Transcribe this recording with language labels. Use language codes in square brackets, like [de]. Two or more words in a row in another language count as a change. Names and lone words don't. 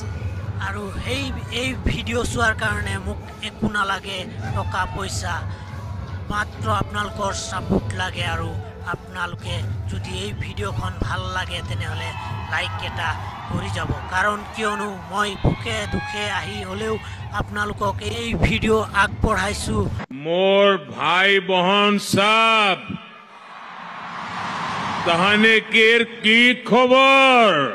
[as] আৰু এই ভিডিঅ' চোৱাৰ কাৰণে মোক একো নালাগে, টকা পইচা, মাত্ৰ আপোনালোকৰ ছাপোৰ্ট লাগে। আৰু আপোনালোকে যদি এই ভিডিঅ'খন ভাল লাগে তেনেহ'লে লাইক এটা কৰি যাব, কাৰণ কিয়নো মই ভোকে দুখে আহি হ'লেও আপোনালোকক এই ভিডিঅ' আগবঢ়াইছোঁ। [bho] मोर भाई बहन सब तहने केर की खबर।